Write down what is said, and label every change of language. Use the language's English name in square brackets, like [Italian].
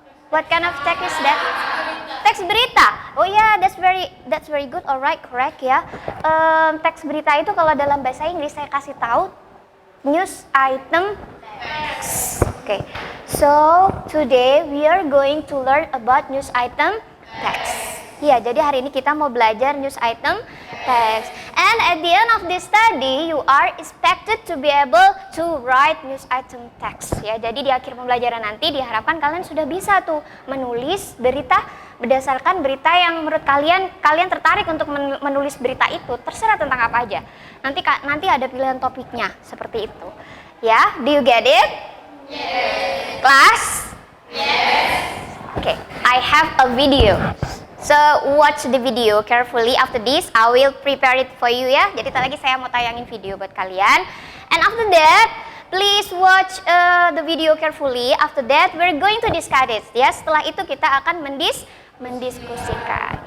[English] What kind of text is that? [Indonesian] Teks berita. [English] Oh ya, yeah, that's very good. Alright, correct ya. [Indonesian] Teks berita itu kalau dalam bahasa Inggris saya kasih tahu news item text. [English] Okay, so today we are going to learn about news item text. [Indonesian] Ya, jadi hari ini kita mau belajar news item text. [English] And at the end of this study, you are expected to be able to write news item text. [Indonesian] Ya, jadi di akhir pembelajaran nanti diharapkan kalian sudah bisa tuh menulis berita berdasarkan berita yang menurut kalian tertarik untuk menulis berita itu. Terserah tentang apa aja. Nanti ada pilihan topiknya seperti itu. Ya, [English] do you get it? Yes. Class? Yes. Okay, I have a video. So watch the video carefully. After this, I will prepare it for you ya. [Indonesian] Jadi lagi saya mau tayangin video buat kalian. [English] And after that, please watch the video carefully. After that, we're going to discuss it. [Indonesian] Ya, setelah itu kita akan mendiskusikan.